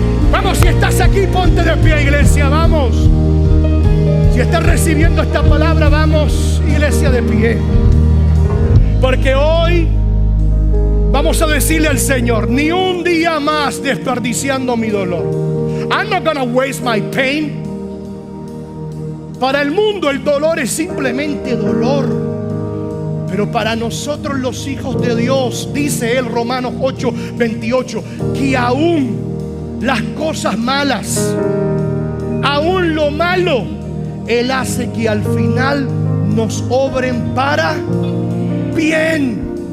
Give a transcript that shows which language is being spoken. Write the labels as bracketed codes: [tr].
[es] Vamos, si estás aquí, ponte de pie, iglesia, vamos. Si estás recibiendo esta palabra, vamos, iglesia, de pie. Porque hoy vamos a decirle al Señor: ni un día más desperdiciando mi dolor. [en] I'm not gonna waste my pain. [es] Para el mundo el dolor es simplemente dolor. Pero para nosotros los hijos de Dios, dice él, Romanos 8:28, que aún las cosas malas, aún lo malo, Él hace que al final nos obren para bien.